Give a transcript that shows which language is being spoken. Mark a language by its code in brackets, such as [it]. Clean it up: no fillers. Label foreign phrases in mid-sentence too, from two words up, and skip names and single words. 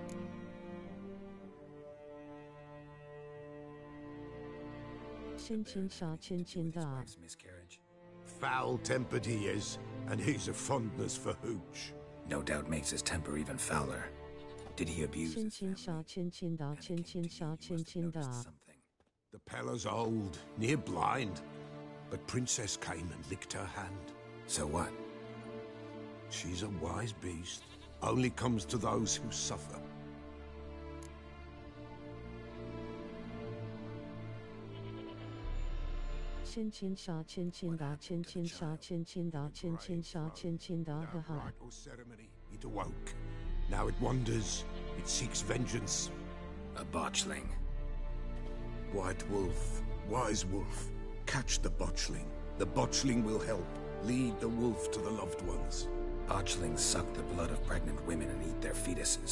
[en] Chin Chin Sha Chin Chin Da. Miscarriage. Foul-tempered he is, and he's a fondness for hooch. No doubt makes his temper even fouler. Did he abuse Chin his Chin Sha Chin Chin Da Chin Chin Sha Chin Chin Da. something? The Pella's old, near blind, but Princess came and licked her hand. So what? She's a wise beast. Only comes to those who suffer. Chin Chin Sha Chin Chin Da Chin Chin Sha Chin Chin Da Chin Chin Sha Chin Chin Da Ha Ha. Rite or ceremony, it awoke. Now it wanders. It seeks vengeance. A botchling. White wolf, wise wolf, catch the botchling. The botchling will help. Lead the wolf to the loved ones. Botchlings suck the blood of pregnant women and eat their fetuses.